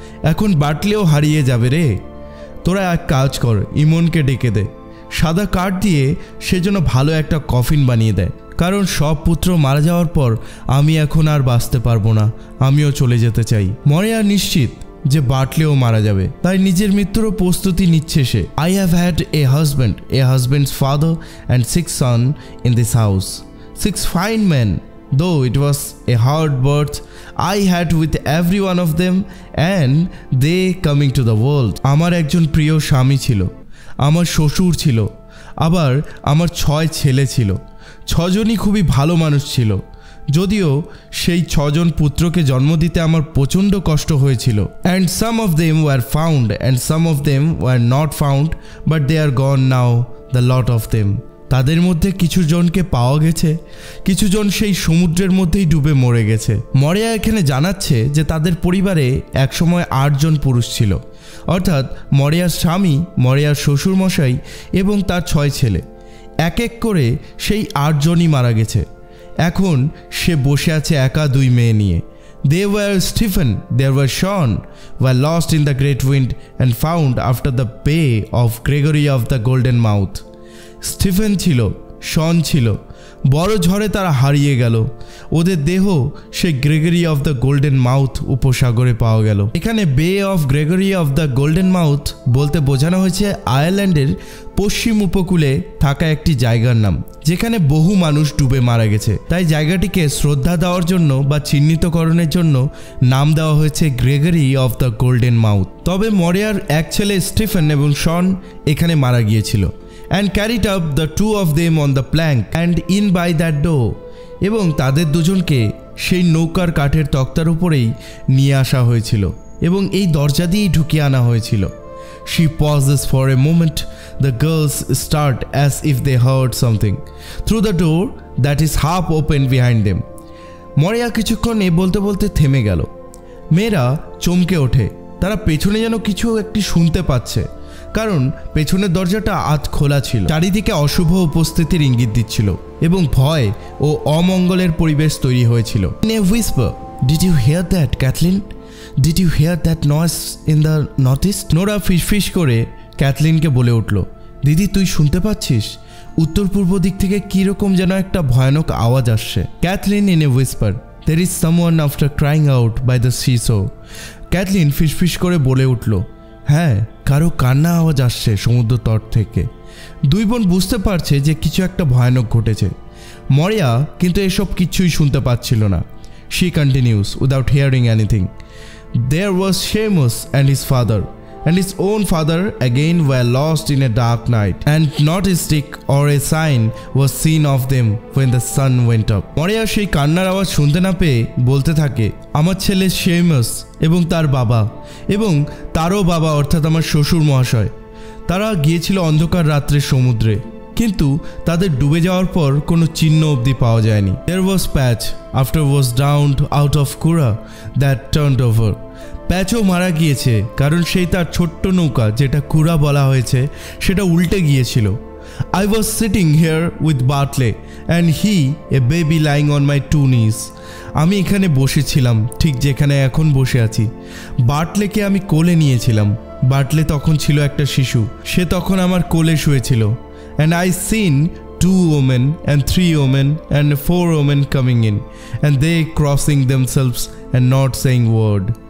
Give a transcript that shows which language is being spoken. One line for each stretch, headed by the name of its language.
Bangla: এখন বার্টলিও হারিয়ে যাবে রে, তোরা এক কাজ কর, ইমনকে ডেকে দে, সাদা কাঠ দিয়ে সে যেন ভালো একটা কফিন বানিয়ে দেয়, কারণ সব পুত্র মারা যাওয়ার পর আমি এখন আর বাঁচতে পারবো না, আমিও চলে যেতে চাই। মরিয়া নিশ্চিত যে বার্টলিও মারা যাবে, তাই নিজের মৃত্যুরও প্রস্তুতি নিচ্ছে সে।
English: I have had a husband's father and 6 son in this house, 6 fine man, though it was a hard birth I had with every one of them and they coming to the world.
Bangla: আমার একজন প্রিয় স্বামী ছিল, আমার শ্বশুর ছিল, আবার আমার 6 ছেলে ছিল। 6 জনই খুবই ভালো মানুষ ছিল, যদিও সেই 6 জন পুত্রকে জন্ম দিতে আমার প্রচণ্ড কষ্ট হয়েছিল।
English: and some of them were found and some of them were not found but they are gone now, the lot of them.
Bangla: তাদের মধ্যে কিছু জনকে পাওয়া গেছে, কিছু জন সেই সমুদ্রের মধ্যেই ডুবে মরে গেছে। মরিয়া এখানে জানাচ্ছে যে তাদের পরিবারে একসময় 8 জন পুরুষ ছিল, অর্থাৎ মরিয়ার স্বামী, মরিয়ার শ্বশুরমশাই এবং তার 6 ছেলে। এক এক করে সেই 8 জনই মারা গেছে। এখন সে বসে আছে একা 2 মেয়ে নিয়ে।
English: They were Stephen, there were Sean, were lost in the great wind and found after the bay of Gregory of the Golden Mouth.
Bangla: Stephen ছিল, শন ছিল, বড় ঝড়ে তারা হারিয়ে গেল। ওদের দেহ সেই Gregory of the golden mouth উপসাগরে পাওয়া গেল। এখানে বে of Gregory of the golden mouth বলতে বোঝানো হয়েছে আয়ারল্যান্ডের পশ্চিম উপকূলে থাকা একটি জায়গার নাম, যেখানে বহু মানুষ ডুবে মারা গেছে। তাই জায়গাটিকে শ্রদ্ধা দেওয়ার জন্য বা চিহ্নিতকরণের জন্য নাম দেওয়া হয়েছে Gregory of the golden mouth. তবে মরিয়ার এক ছেলে স্টিফেন এবং শন এখানে মারা গিয়েছিল।
English: and carried up the two of them on the plank and in by that door,
Bangla: এবং তাদের দুজনকে সেই নৌকার কাঠের তক্তার উপরেই নিয়ে আসা হয়েছিল এবং এই দরজা দিয়েই ঢুকিয়ে আনা হয়েছিল।
English: She pauses for a moment. The girls start as if they heard something through the door that is half open behind them.
Bangla: মরিয়া কিছুক্ষণ এ বলতে বলতে থেমে গেল। মেয়েরা চমকে ওঠে, তারা পেছনে যেন কিছু একটি শুনতে পাচ্ছে, কারণ পেছনের দরজাটা আধ খোলা ছিল। চারিদিকে অশুভ উপস্থিতির ইঙ্গিত দিচ্ছিল এবং ভয় ও অমঙ্গলের পরিবেশ তৈরি হয়েছিল।
English: In a whisper, "Did you hear that, Kathleen? Did you hear that noise in the northeast?"
Bangla: Nora ফিসফিস করে ক্যাথলিনকে বলে উঠল, দিদি তুই শুনতে পাচ্ছিস? উত্তর পূর্ব দিক থেকে কীরকম যেন একটা ভয়ানক আওয়াজ আসছে।
English: Kathleen in a whisper, "There is someone after crying out by the seashore."
Bangla: Kathleen ফিসফিস করে বলে উঠল, হ্যাঁ, কারো কান্না আওয়াজ আসছে সমুদ্র তট থেকে। দুই বোন বুঝতে পারছে যে কিছু একটা ভয়ানক ঘটেছে। মরিয়া কিন্তু এসব কিছুই শুনতে পাচ্ছিল না।
English: She continues without hearing anything. There was Seamus and his father and his own father again were lost in a dark night, and not a stick or a sign was seen of them when the sun went up.
Bangla: মরিয়া সেই কান্নার আওয়াজ শুনতে না পেয়ে বলতে থাকে, আমার ছেলে সেমাস এবং তার বাবা এবং তারও বাবা অর্থাৎ আমার শ্বশুর মহাশয়, তারা গিয়েছিল অন্ধকার রাত্রে সমুদ্রে, কিন্তু তাদের ডুবে যাওয়ার পর কোনো চিহ্ন অবধি পাওয়া যায়নি।
English: There was Patch after was drowned out of Kura that turned over.
Bangla: প্যাচও মারা গিয়েছে কারণ সেই তার ছোট্ট নৌকা যেটা কুরা বলা হয়েছে সেটা উল্টে গিয়েছিল।
English: I was sitting here with Bartley and he a baby lying on my two knees.
Bangla: আমি এখানে বসেছিলাম ঠিক যেখানে এখন বসে আছি। বার্টলেকে আমি কোলে নিয়েছিলাম। বার্টলে তখন ছিল একটা শিশু, সে তখন আমার কোলে শুয়েছিল।
English: And I seen 2 women and 3 women and 4 women coming in and they crossing themselves and not saying word.